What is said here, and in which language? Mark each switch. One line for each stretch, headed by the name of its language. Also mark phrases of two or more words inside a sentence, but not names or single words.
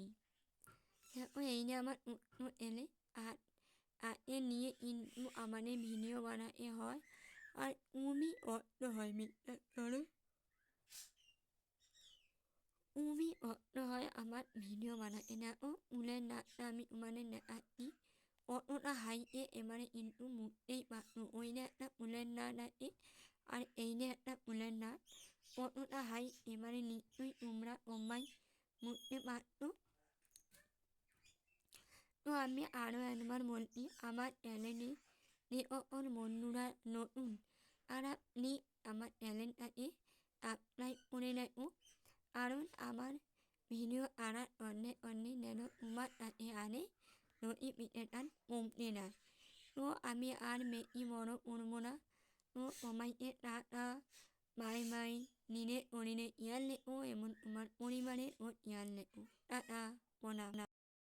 Bangla: দেখো এই যে আমার উত্তর এলে আর এ নিয়ে কিন্তু আমাদের ভিডিও বানাতে হয় আর খুবই কষ্ট হয় বিশ্বাস করো, খুবই কষ্ট হয় আমার ভিডিও বানাতে। দেখো ফুলের নাচটা আমি তোমাদের দেখাচ্ছি কতটা হাইটে, এবারে কিন্তু মুখতেই পারতো। ওই যে একটা ফুলের নাচ আছে আর এই যে একটা ফুলের নাচ, Pokoknya hai emari ni ui umra omai mutte matu তো আমি আরও একবার বলছি আমার চ্যানেলে যে সকল বন্ধুরা নতুন আর আপনি আমার চ্যানেলটাকে সাবস্ক্রাইব করে রাখুন কারণ আমার ভিডিও আনার অনেক অনেক যেন তোমার কাছে আনে নোটিফিকেশান কমতে না তো আমি আর বেশি বড় করবো না তো সবাইকে টাটা
English: bye bye
Bangla: নিজের শরীরে খেয়াল রেখো এবং তোমার পরিবারের ও খেয়াল রেখো টাটা প্রণাম